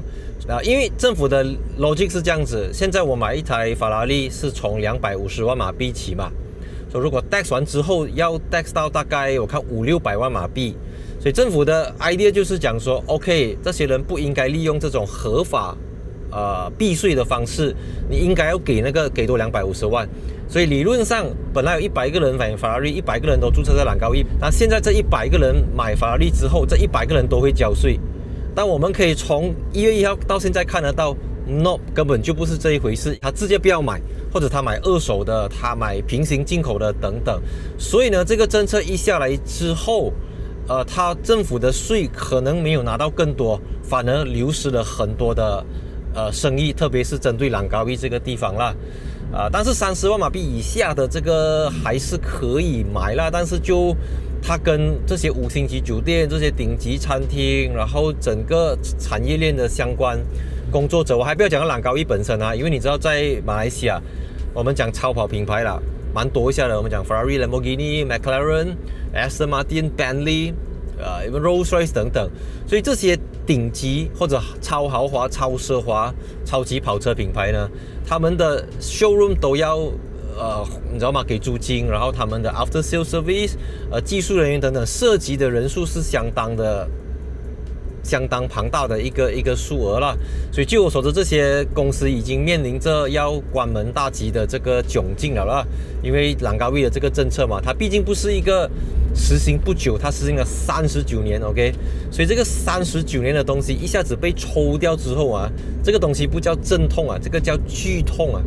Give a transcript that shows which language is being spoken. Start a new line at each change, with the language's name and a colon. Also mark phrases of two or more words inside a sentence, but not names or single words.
Chinese: 因為政府的 logic 是這樣子，現在我買一台法拉利是從250萬馬幣起嘛，所以如果 tax 完之後要 tax 到大概我看500-600萬馬幣，所以政府的 idea 就是講說 OK， 這些人不應該利用這種合法避稅的方式，你應該要給多250萬。所以理論上本來有100個人買法拉利，100個人都註冊在蘭高威，那現在這100個人買法拉利之後，這100個人都會交稅。但我們可以從1月1號到現在看得到 ，no，根本就不是這一回事。他直接不要買，或者他買二手的，他買平行進口的等等。所以呢，這個政策一下來之後， 它政府的稅可能沒有拿到更多，反而流失了很多的生意，特別是針對蘭高威這個地方啦。但是30萬馬幣以下的這個還是可以買啦，但是就它跟這些5星級酒店、這些頂級餐廳，然後整個產業鏈的相關工作者，我還不要講蘭高威本身啊，因為你知道在馬來西亞，我們講超跑品牌啦，蠻多一下的，我們講 Ferrari、Lamborghini、McLaren、Aston Martin、Bentley、Rolls-Royce 等等，所以這些頂級或者超豪華、超奢華、超級跑車品牌呢，他們的 showroom 都要你知道嗎？給租金，然後他們的
English: after sales service，
Chinese: 技術人員等等，涉及的人數是相當龐大的一個數額啦。所以據我所知，這些公司已經面臨着要關門大吉的這個窘境了啦。因為蘭高威的這個政策嘛，它畢竟不是一個實行不久，它實行了39年 ，OK， 所以這個39年的東西一下子被抽掉之後啊，這個東西不叫陣痛啊，這個叫劇痛啊。